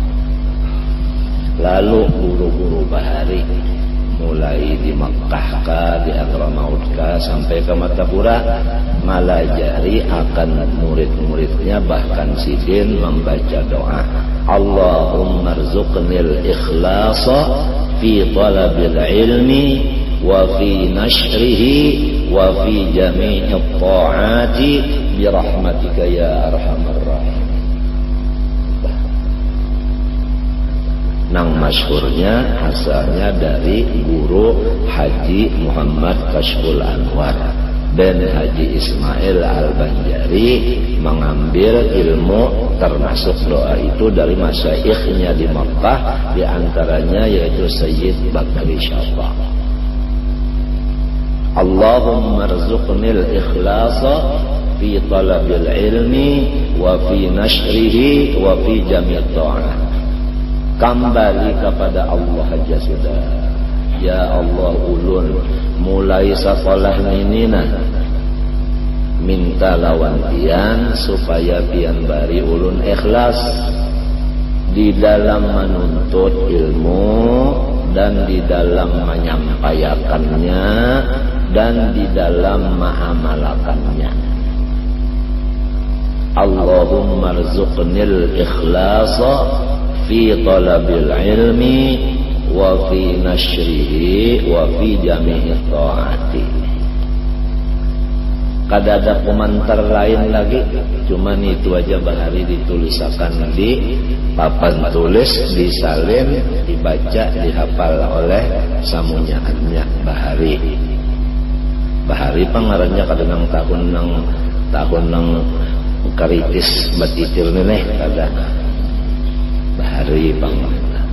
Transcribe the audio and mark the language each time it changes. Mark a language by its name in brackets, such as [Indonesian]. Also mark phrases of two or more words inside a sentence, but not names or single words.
[Banjar] Lalu guru-guru bahari mulai di Makkah di Adramaut sampai ke Matapura malajari akan murid-muridnya, bahkan Sidin membaca doa [Arabic] اللهم ارزقني الإخلاص في طلب العلم وفي نشره وفي جميع طاعاتي برحمتك يا أرحم الرحيم. [Banjar] Nang masyhurnya asalnya dari guru Haji Muhammad Kashful Anwar. dan Haji Ismail Al-Banjari mengambil ilmu termasuk doa itu dari masyaikhnya di Makkah, di antaranya yaitu Sayyid Bakri Syafaq. [Arabic] اللهم ارزقني الإخلاص في طلب العلم وفي نشره وفي جميع طاعات. [Banjar] Kembali kepada Allah aja sudah. Ya Allah, ulun mulai sekolah ninina minta lawan pian supaya pian bari ulun ikhlas di dalam menuntut ilmu dan di dalam menyampaikannya dan di dalam mengamalkannya. [Arabic] اللهم ارزقني الإخلاص في طلب العلم وفي نشره وفي جميع طاعاتي. [Banjar] Kada ada komentar lain lagi, cuman itu aja bahari ditulisakan di papan tulis, disalin, dibaca, dihafal oleh samunyaannya bahari. Bahari pangarannya kadang tahun nang karitis batitir neneh kada bahari pangaran.